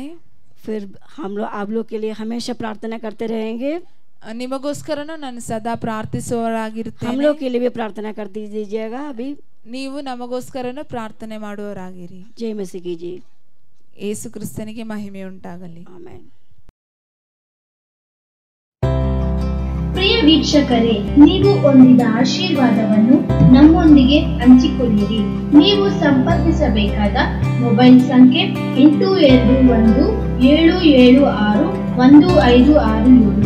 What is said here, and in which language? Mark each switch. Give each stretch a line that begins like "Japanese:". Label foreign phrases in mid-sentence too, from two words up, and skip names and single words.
Hindi: फिर हम लोग आप लोग के लिए हमेशा प्रार्थना करते रहेंगे.
Kannada: ನಿಮಗೋಸ್ಕರನೂ ನಾನು ಸದಾ ಪ್ರಾರ್ಥಿಸುವವರಾಗಿರುತ್ತೇನೆ.
Hindi: हम लोग के लिए भी प्रार्थना कर दीजिएगा. अभी
Kannada: ನೀವು ನಮಗೋಸ್ಕರನೂ ಪ್ರಾರ್ಥನೆ ಮಾಡುವವರಾಗಿರಿ.
Hindi: जय मसीह की जी.
Kannada: ಯೇಸು ಕ್ರಿಸ್ತನಿಗೆ ಮಹಿಮೆ ಉಂಟಾಗಲಿ. ಆಮೆನ್. ಪ್ರಿಯ ವೀಕ್ಷಕರೇ, ನೀವು ಹೊಂದಿದ ಆಶೀರ್ವಾದವನ್ನು ನಮ್ಮೊಂದಿಗೆ ಹಂಚಿಕೊಳ್ಳಿರಿ. ನೀವು ಸಂಪರ್ಕಿಸಬೇಕಾದ ಮೊಬೈಲ್ ಸಂಖ್ಯೆ 8217761567.